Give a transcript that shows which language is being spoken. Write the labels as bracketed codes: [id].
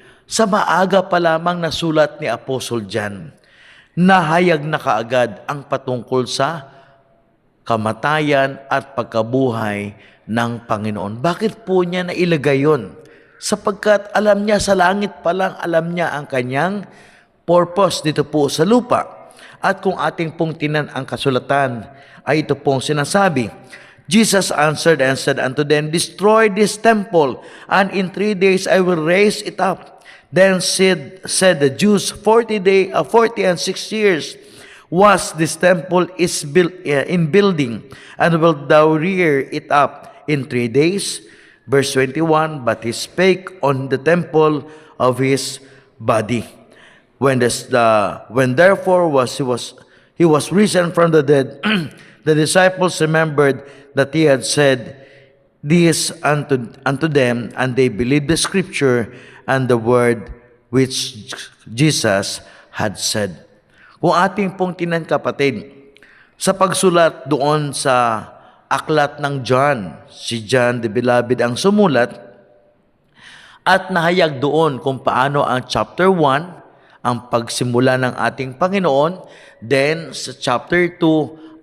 [tl] Sa maaga pa lamang nasulat ni Apostle John, nahayag na kaagad ang patungkol sa kamatayan at pagkabuhay ng Panginoon. Bakit po niya nailagay yun? Sapagkat alam niya sa langit pa lang, alam niya ang kanyang purpose dito po sa lupa. At kung ating pong tinan ang kasulatan, ay ito pong sinasabi, [en] Jesus answered and said unto them, destroy this temple, and in 3 days I will raise it up. Then said the Jews, 40 and 6 years was this temple is built in building, and wilt thou rear it up in 3 days? Verse 21, but he spake on the temple of his body. When therefore he was risen from the dead, the disciples remembered that he had said this unto them, and they believed the scripture and the word which Jesus had said. [tl] Kung ating pong tinan kapatid, sa pagsulat doon sa aklat ng John, si John the Beloved ang sumulat, at nahayag doon kung paano ang chapter 1, ang pagsimula ng ating Panginoon, then sa chapter 2,